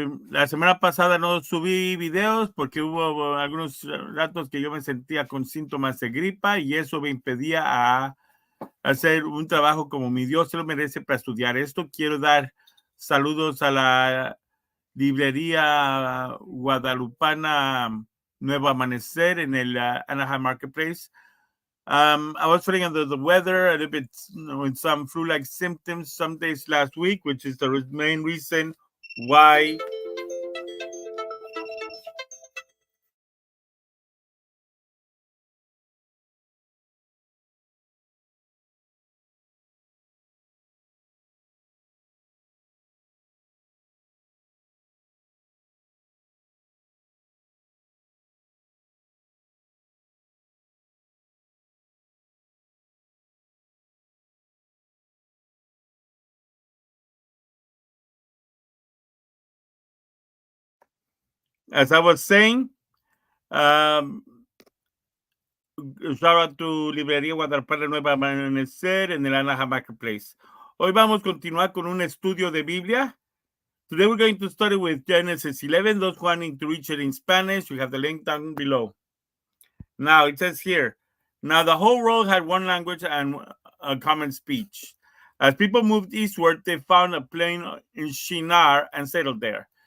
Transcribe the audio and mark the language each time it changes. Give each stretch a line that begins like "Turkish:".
Spanish: La semana pasada no subí videos porque hubo algunos ratos que yo me sentía con síntomas de gripa y eso me impedía a hacer un trabajo como mi Dios se lo merece para estudiar esto. Quiero dar saludos a la librería guadalupana Nuevo Amanecer en el Anaheim Marketplace.
English: I was feeling under the weather, a little bit with some flu-like symptoms some days last week, which is the main reason why as I was saying, shout out to Librería Guadalupana Nueva Amanecer en el Anaheim Marketplace.
Spanish: Hoy vamos a continuar con un estudio de Biblia.
English: Today we're going to study with Genesis 11. Those wanting to reach it in Spanish, we have the link down below. Now it says here, now the whole world had one language and a common speech. As people moved eastward, they found a plain in Shinar and settled there.